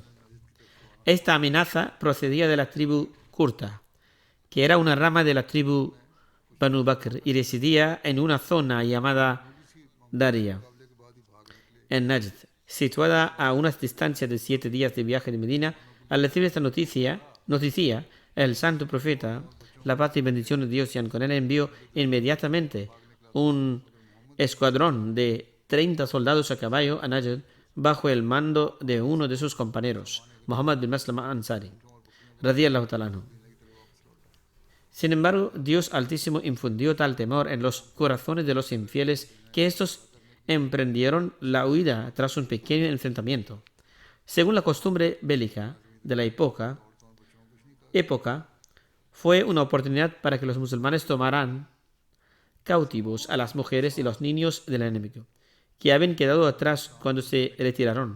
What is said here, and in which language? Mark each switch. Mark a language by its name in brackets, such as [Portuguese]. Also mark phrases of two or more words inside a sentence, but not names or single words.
[Spanish] Esta amenaza procedía de la tribu Kurta, que era una rama de la tribu Banu Bakr y residía en una zona llamada Daria, en Najd, situada a unas distancias de 7 días de viaje de Medina. Al recibir esta noticia, el santo profeta, la paz y bendiciones de Dios sean con él, envió inmediatamente un escuadrón de 30 soldados a caballo a Najd bajo el mando de uno de sus compañeros, Muhammad bin Maslama Ansari, [Arabic] رضي الله تعالى عنه. [Spanish] Sin embargo, Dios Altísimo infundió tal temor en los corazones de los infieles que estos emprendieron la huida tras un pequeño enfrentamiento. Según la costumbre bélica de la época, fue una oportunidad para que los musulmanes tomaran cautivos a las mujeres y los niños del enemigo, que habían quedado atrás cuando se retiraron.